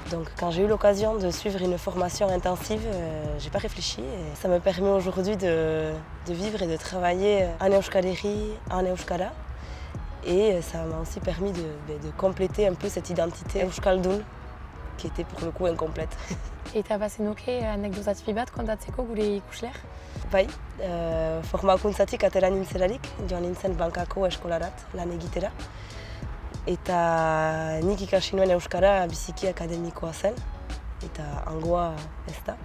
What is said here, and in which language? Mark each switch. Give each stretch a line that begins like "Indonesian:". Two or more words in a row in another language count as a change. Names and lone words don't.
French: Donc, quand j'ai eu l'occasion de suivre une formation intensive, j'ai pas réfléchi. Et ça me permet aujourd'hui de vivre et de travailler en euskalerie, en euskara. Et ça m'a aussi permis de compléter un peu cette identité euskaldun qui était pour le coup incomplète.
Basque: Eta bazenuke anekdotati bat kontatzeko gure ikusler? Bai, formakuntzatik atera nintzelarik, joan nintzen bankako eskolarat lan egitera. Eta nik ikasi nuen euskara biziki akademikoa zen, eta hangoa ez da.